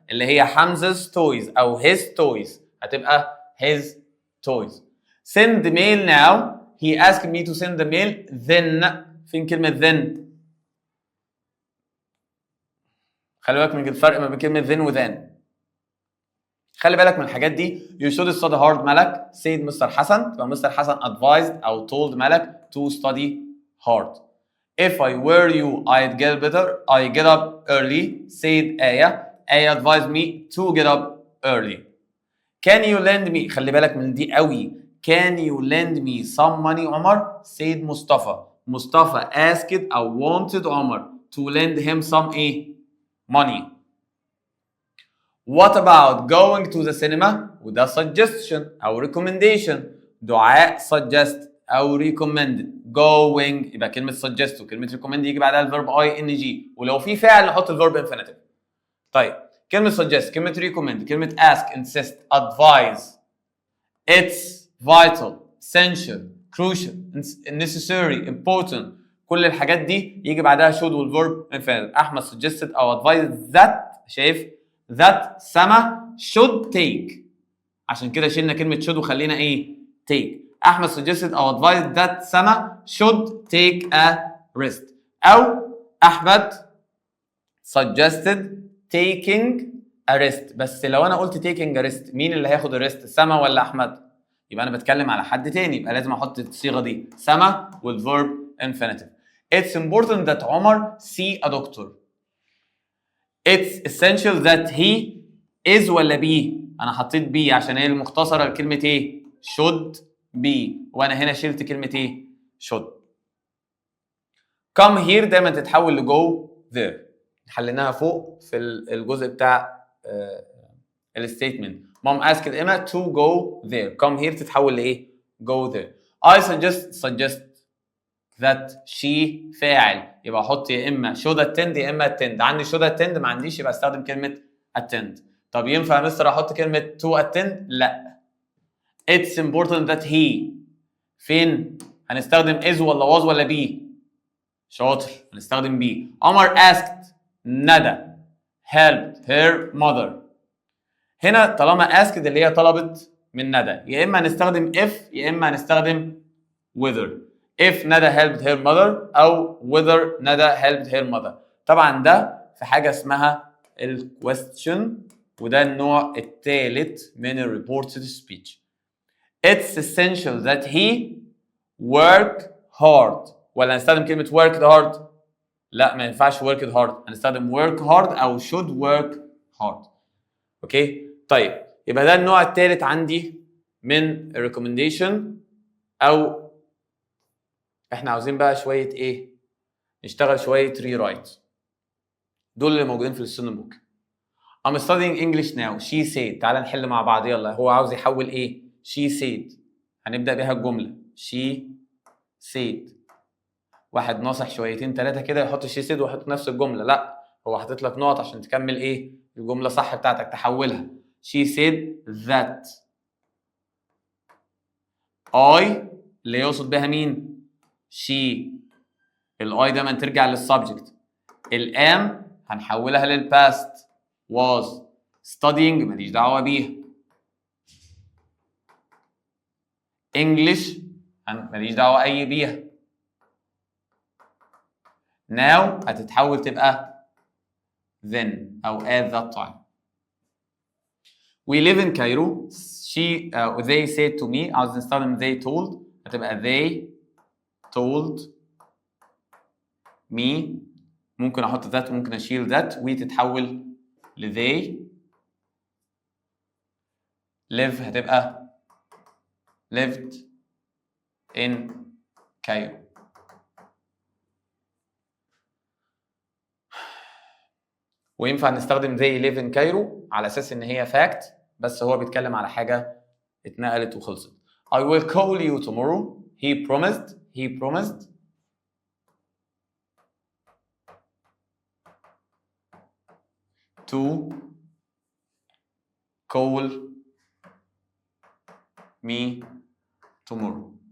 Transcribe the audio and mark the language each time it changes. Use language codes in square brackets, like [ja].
[ar] اللي هي حمزة toys أو [en] his toys. هتبقى his toys. Send the mail now. He asked me to send the mail then. [ar] فين كلمة then؟ خلي بالك من الفرق ما بين كلمة then و then. خلي بالك من الحاجات دي. [en] You should study hard ملك said mister حسن. [ar] تبقى [en] Mister حسن advised أو told ملك to study hard. If I were you I'd get better. I get up early said آية. آية advised me to get up early. Can you lend me. [ar] خلي بالك من دي قوي. [en] Can you lend me some money عمر said مصطفى. مصطفى asked أو wanted عمر to lend him some money. What about going to the cinema؟ [ar] وده [en] suggestion أو recommendation. دعاء suggest أو recommended. [ar] Going يبقى كلمة suggest وكلمة recommend يجي بعدها الفيرب ing ولو في فعل نحط الفيرب infinitive. طيب كلمة suggest كلمة recommend كلمة ask insist advise it's vital essential crucial necessary important كل الحاجات دي يجي بعدها should والفيرب infinitive. [en] أحمد suggested أو advised that [ar] شايف [en] that سما should take. [ar] عشان كده شلنا كلمة should وخلينا take. [en] أحمد suggested أو advised that سما should take a rest. أو أحمد suggested taking a rest. [ar] بس لو أنا قلت taking a rest مين اللي هياخد الريست؟ سما ولا أحمد؟ يبقى أنا بتكلم على حد تاني. يبقى لازم أحط الصيغة دي سما والverb infinitive. [en] It's important that عمر see a doctor. It's essential that he is [ar] ولا be؟ أنا حطيت be عشان هي المختصرة لكلمة should be وأنا هنا شلت كلمة should. come here دايما تتحول ل go there. حليناها فوق في الجزء بتاع الستيتمنت. [en] Mom asked Emma to go there. come here تتحول ل go there. I suggest that she [ar] فاعل يبقى احط يا اما should attend يا اما attend. عندي should attend ما عنديش يبقى استخدم كلمه attend. طب ينفع يا مستر احط كلمه to attend؟ لا. [en] It's important that he [ar] فين؟ هنستخدم is ولا was ولا be؟ شاطر هنستخدم be. [en] عمر asked ندى helped her mother. [ar] هنا طالما asked اللي هي طلبت من ندى يا اما هنستخدم if يا اما هنستخدم whether. [en] if ندى helped her mother أو whether ندى helped her mother. [ar] طبعا ده في حاجة اسمها ال question وده النوع الثالث من ال reported speech. [en] It's essential that he work hard. [ar] ولا هنستخدم كلمة [en] worked hard؟ [ar] لا ما ينفعش worked hard. هنستخدم work hard أو [en] should work hard. [ar] أوكي؟ طيب يبقى ده النوع الثالث عندي من ال recommendation. أو احنا عاوزين بقى شويه نشتغل شويه rewrite. دول اللي موجودين في الستودنت بوك. [en] I'm studying English now. She said. [ar] تعالى نحل مع بعض يلا. هو عاوز يحول she said. هنبدأ بيها الجملة. she said. واحد ناصح شويتين ثلاثة كده يحط she said ويحط نفس الجملة. لا هو حاطط لك نقط عشان تكمل الجملة صح بتاعتك تحولها. [en] she said that I [ar] اللي يقصد بها مين؟ she. الاي دايما ترجع للسبجكت. الام هنحولها للباست was studying ماليش دعوه بيها. English ماليش دعوه بيها. now هتتحول تبقى then او at that time. [en] We live in Cairo. They said to me. [ar] عاوز نستخدم they told هتبقى [en] they told me. [ar] ممكن احط that ممكن اشيل that وتتحول ل they. live هتبقى [en] lived in Cairo. [ar] وينفع نستخدم [en] they live in Cairo [ar] على اساس ان هي fact، بس هو بيتكلم على حاجه اتنقلت وخلصت. [en] I will call you tomorrow. He promised to call me tomorrow.